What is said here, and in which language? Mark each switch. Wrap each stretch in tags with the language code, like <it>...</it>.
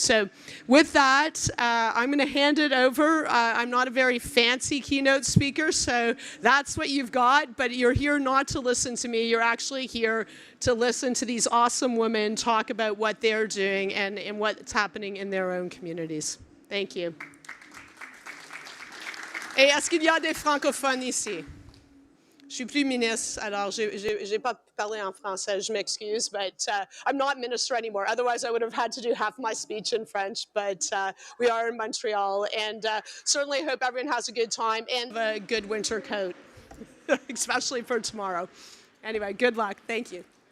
<en>So with that, I'm going to hand it over. I'm not a very fancy keynote speaker, so that's what you've got, but you're here not to listen to me. You're actually here to listen to these awesome women talk about what they're doing and what's happening in their own communities. Thank you.</en> <fr>Et est-ce qu'il y a des francophones ici? Je suis plus ministre, alors j'ai pas parlé en français, je m'excuse,</fr> <en>but I'm not minister anymore. Otherwise, I would have had to do half my speech in French, but we are in Montreal, and certainly hope everyone has a good time and a good winter coat, especially for tomorrow. Anyway, good luck. Thank you.</en>